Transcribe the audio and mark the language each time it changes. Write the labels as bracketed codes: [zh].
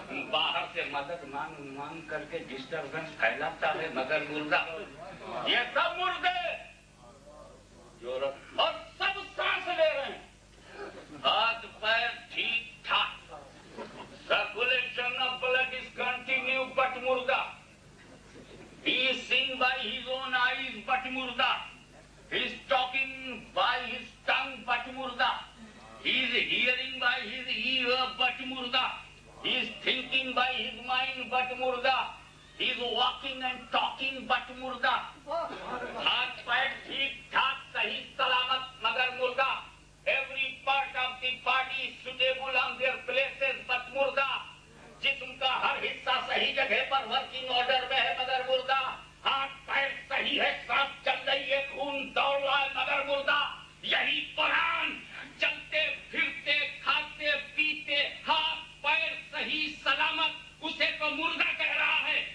[ur] باہر سے مدد مانگ کر کے ڈسٹربنس پھیلاتا ہے مگر مردہ. یہ سب مردے اور سب سانس لے رہے ہیں، ہاتھ پیر ٹھیک ٹھاک. [en] circulation of blood is continue but [ur] مردہ. [en] He is seeing by his own eyes but [ur] murda. [en] He is talking by his tongue but murda. He is hearing by his ear but [ur] murda. [en] He is thinking by his mind but murda. He is walking and talking but [ur] murda. ہاتھ پیر ٹھیک ٹھاک صحیح سلامت مگر مردہ. [en] Every part of the body is suitable on their places but [ur] murda. جسم کا ہر حصہ صحیح جگہ پر ورکنگ آرڈر میں ہے مگر مردہ. ہاتھ پیر صحیح ہے، سانس چل رہی ہے، خون دوڑ رہا ہے مگر مردہ. یہی قرآن چلتے پھرتے کھاتے پیتے ہاتھ پیر صحیح سلامت اسے تو مردہ کہہ رہا ہے.